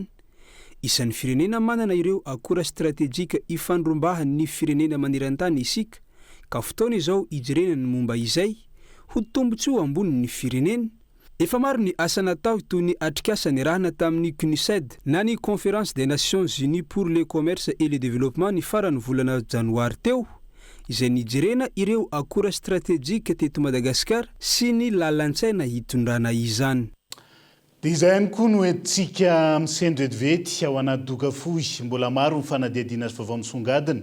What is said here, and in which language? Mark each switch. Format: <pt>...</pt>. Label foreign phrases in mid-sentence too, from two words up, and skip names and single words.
<mg>Isan'ny firenena manana ireo akora stratégique ifandrombahan ny firenena maneran-tany isika ka fotoana izao ijerena ny momba izay ho tombotsy ho ambonin'ny firenena. Efa maro ny asa natao toy ny atrikasa niarahana tamin'ny CNUSED na ny Conférence des Nations Unies pour le commerce et le développement ny farany volana janoary teo izay nijerena ireo akora stratégique teto Madagasikara sy ny lalan-tsaina hitondrana izany. Dia izay ihany koa no entsika misendro etivety ao anaty doka fohy mbola maro ny fanadihadiana azy vaovao misongadina.</mg>